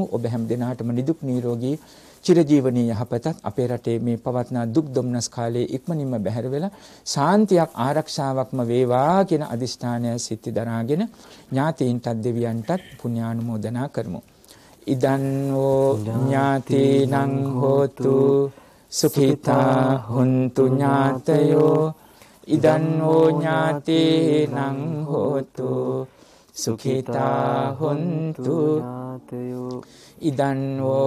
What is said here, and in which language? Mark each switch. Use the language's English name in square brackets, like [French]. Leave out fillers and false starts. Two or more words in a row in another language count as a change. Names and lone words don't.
[Sinhala] ඔබ හැම දිනාටම නිදුක් නිරෝගී චිරජීවනීය යහපතත් අපේ රටේ මේ පවත්නා දුක් දුම්නස් කාලයේ ඉක්මනින්ම බැහැර වෙලා ශාන්තියක් ආරක්ෂාවක්ම වේවා කියන අදිෂ්ඨානය සිත්ති දරාගෙන ඥාතීන්ටත් දෙවියන්ටත් පුණ්‍යානුමෝදනා කරමු. [Pali] ඉදන් වූ ඥාතීනං හෝතු සුඛිතා හුන්තු ඥාතයෝ ඉදන් වූ ඥාතීනං හෝතු සුඛිතා හුන්තු ඥාතයෝ ඉදන් වූ